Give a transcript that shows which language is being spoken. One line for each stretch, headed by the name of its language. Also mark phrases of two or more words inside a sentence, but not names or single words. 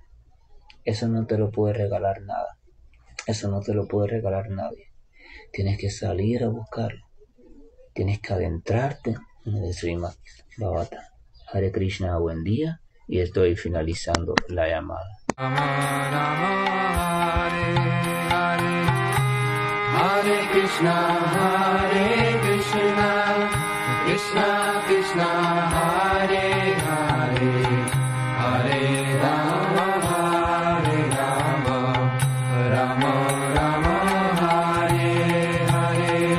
Spanish: Eso no te lo puede regalar nada, eso no te lo puede regalar nadie. Tienes que salir a buscarlo, tienes que adentrarte en el Srimad Bhagavatam. Hare Krishna, buen día, y estoy finalizando la llamada. Hare Krishna, Krishna Krishna, Hare Hare, Hare Rama, Rama Rama, Hare Hare.